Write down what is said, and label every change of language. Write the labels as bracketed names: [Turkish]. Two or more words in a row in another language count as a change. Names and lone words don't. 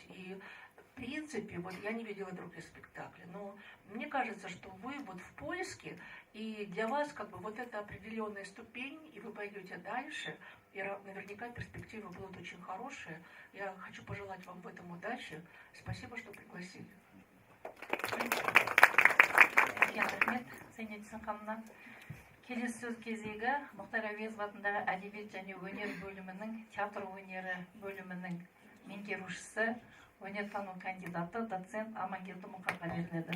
[Russian] И в принципе, вот я не видела других спектаклей, но мне кажется, что вы вот в поиске, и для вас как бы вот это определенная ступень, и вы пойдете дальше, и наверняка перспективы будут очень хорошие. Я хочу пожелать вам в этом удачи. Спасибо, что пригласили. [Kazakh] Келесі сөз кезегі Мұхтар Әуезов атындағы әдебиет және өнер бөлімінің, театр өнері бөлімінің меңгерушісі, өнертану кандидаты, доцент Амангелді Мұқанға беріледі.